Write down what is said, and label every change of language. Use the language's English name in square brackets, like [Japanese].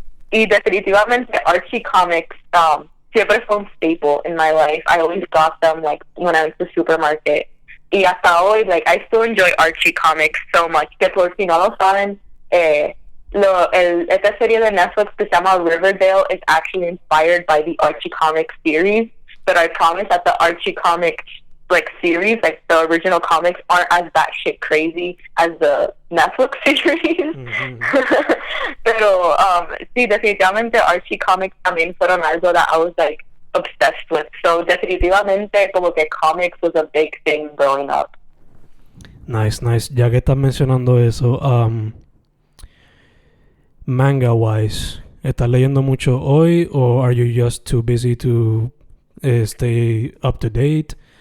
[Spanish] Y definitivamente Archie comics siempre fue un staple [English] in my life. I always got them like when I went to the supermarket. [Spanish] Y hasta hoy, [English] like, I still enjoy Archie comics so much. [Spanish] Que por si no lo saben, esta serie de Netflix que se llama Riverdale [English] is actually inspired by the Archie comics series. But I promise that the Archie comics like series, like the original comics, aren't as batshit crazy as the Netflix series. Mm-hmm. [Spanish] Pero sí, definitivamente Archie comics también fueron algo [English] that I was like obsessed with. So [Spanish] definitivamente como que [English] comics was a big thing growing up. Nice. [Spanish] Ya que estás mencionando eso, [English] manga wise, [Spanish] ¿estás leyendo mucho hoy o [English] are you just too busy to stay up to date?